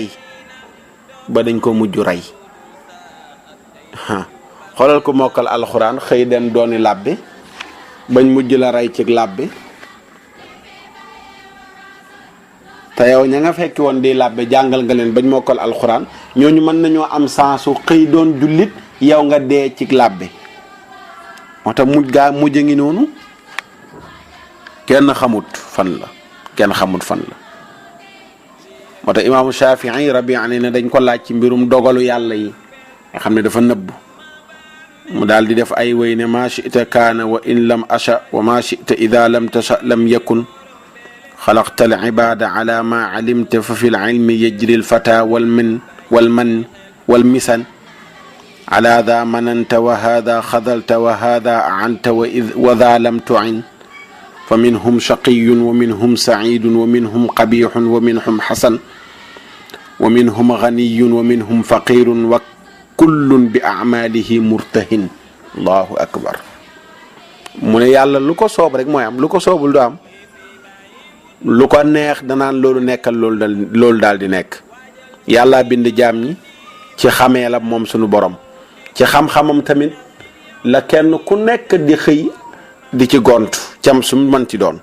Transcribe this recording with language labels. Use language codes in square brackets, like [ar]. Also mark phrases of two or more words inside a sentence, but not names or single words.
[wo] rey xoolal ko mokkal alxuraan xëy den dooni làbbe bañ mujj la rey ci làbbe te yow ña nga fekki woon di làbbe jàngal nga leen bañ mokkal alxuraan ñooñu mën nañoo am sansu xëy doon jullit yow nga dee ci làbbe moo tax mujj a ngi noonu kenn xamut fan la kenn xamut fan la. moo tax imaamu Shafii Rabia ne dañ ko laaj ci mbirum dogalu yàlla yi nga xam ne dafa nëbb mu daal di def [ar] ay way ne ما شئت كان وإن لم أشأ وما شئت إذا لم تشأ لم يكن خلقت العباد على ما علمت ففي العلم يجري الفتى والمسن على ذا مننت وهذا خذلت وهذا أعنت وذا لم تعن فمنهم شقي ومنهم سعيد ومنهم قبيح ومنهم حسن ومنهم غني ومنهم فقير وكل بعمله مرتهن. الله أكبر. [wo] mu ne yàlla lu ko soob rek mooy am, lu ko soobul du am. lu ko neex danaan loolu nekkal loolu daal di nekk. yàlla bind jaam ñi ci xamee la moom sunu borom, ci xam-xamam tamit la kenn ku nekk di xëy di ci gont cam su mën ci doon.